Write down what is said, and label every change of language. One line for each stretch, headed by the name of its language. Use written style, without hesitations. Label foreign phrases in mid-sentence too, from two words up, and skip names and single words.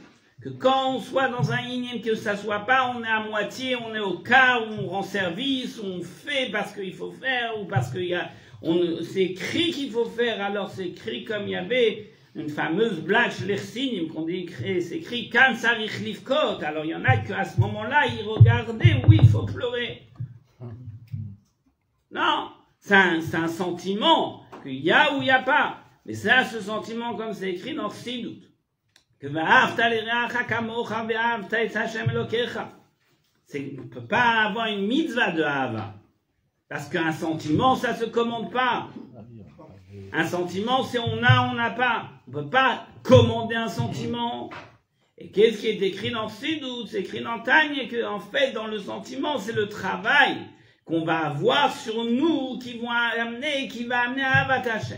French: Que quand on soit dans un inyan, que ça soit pas, on est à moitié, on est au cas où on rend service, on fait parce qu'il faut faire, ou parce qu'il y a, c'est écrit qu'il faut faire, alors c'est écrit comme il y avait une fameuse blague chez les Chassidim qu'on dit, c'est écrit
Hebrew: כאן צריך לבכות.
French: Alors il y en a qu'à ce moment-là, ils regardaient, oui, il faut pleurer. Non, c'est un sentiment qu'il y a ou il n'y a pas. Mais ça, ce sentiment, comme c'est écrit dans Siddur, que
Hebrew: ואהבת לרעך כמוך ואהבת את השם אלוקיך.
French: On ne peut pas avoir une mitzvah de Ahava. Parce qu'un sentiment, ça ne se commande pas. Un sentiment, c'est on n'a pas. On ne peut pas commander un sentiment. Et qu'est-ce qui est écrit dans Siddur? C'est écrit dans Tanya que, en fait, dans le sentiment, c'est le travail qu'on va avoir sur nous qui va amener à
Hebrew: אהבת השם.